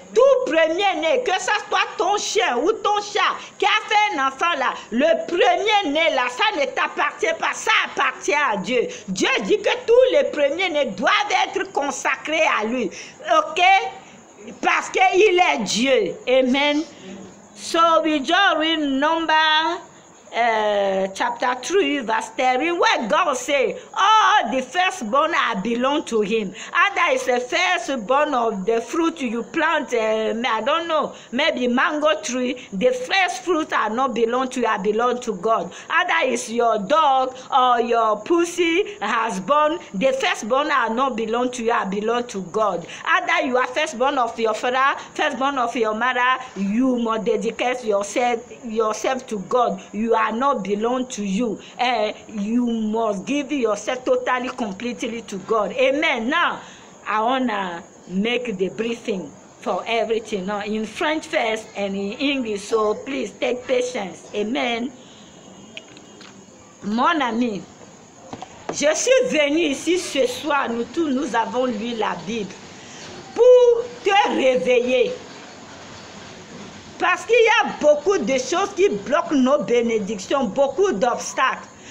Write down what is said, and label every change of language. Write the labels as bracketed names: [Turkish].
[French] Tout premier-né, que ça soit ton chien ou ton chat qui a fait un enfant là, le premier-né là, ça ne t'appartient pas, ça appartient à Dieu. Dieu dit que tous les premiers-nés doivent être consacrés à lui. Ok? Parce qu'il est Dieu. Amen. [English] So we just read Number chapter 3, verse 13, where God say, all the firstborn are belong to him. And that is the firstborn of the fruit you plant, I don't know, maybe mango tree. The first fruit are not belong to you, are belong to God. And that is your dog or your pussy has born. The firstborn are not belong to you, are belong to God. And that you are firstborn of your father, firstborn of your mother, you must dedicate yourself to God. You are not belong to you. You must give yourself totally, completely to God. Amen. Now, I want to make the briefing for everything. Now, in French first and in English, so please take patience. Amen. [French] Mon ami, je suis venu ici ce soir, nous tous, nous avons lu la Bible, pour te réveiller. Parce qu'il y a beaucoup de choses qui bloquent nos bénédictions, beaucoup d'obstacles.